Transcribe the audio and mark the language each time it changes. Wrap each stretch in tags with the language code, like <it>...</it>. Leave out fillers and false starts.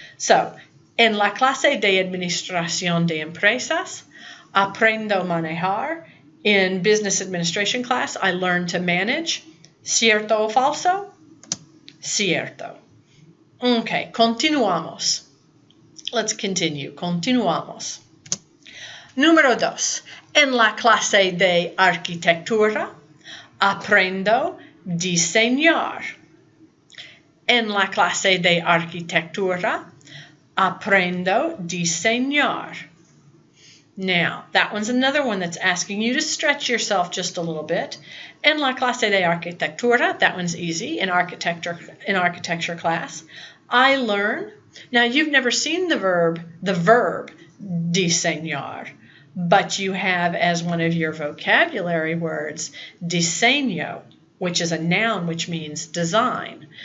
<es>So, en la clase de administración de empresas, aprendo manejar.</es> <en>In business administration class, I learn to manage.</en> <es>¿Cierto o falso? Cierto. Okay, continuamos.</es> <en>Let's continue.</en> <es>Continuamos. Número 2. En la clase de arquitectura, aprendo diseñar. En la clase de arquitectura, aprendo diseñar.</es> <en>Now, that one's another one that's asking you to stretch yourself just a little bit.</en> <es>En la clase de arquitectura,</es> <en>that one's easy, in architecture class. I learn. Now, you've never seen the verb diseñar, but you have as one of your vocabulary words, diseño, which is a noun which means design.</en>